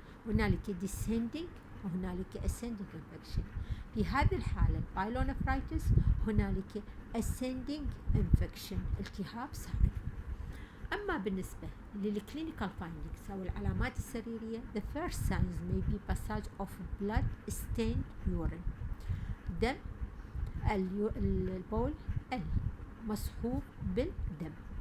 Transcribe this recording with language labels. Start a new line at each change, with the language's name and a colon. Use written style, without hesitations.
Arabic: هنالك descending وهنالك ascending infection. في هذه الحالة pyelonephritis هنالك ascending infection, التهاب صاعد. أما بالنسبة
English: للclinical findings
Arabic: أو العلامات السريرية,
English: the first signs may be passage of blood stained urine,
Arabic: دم البول المصحوب بالدم.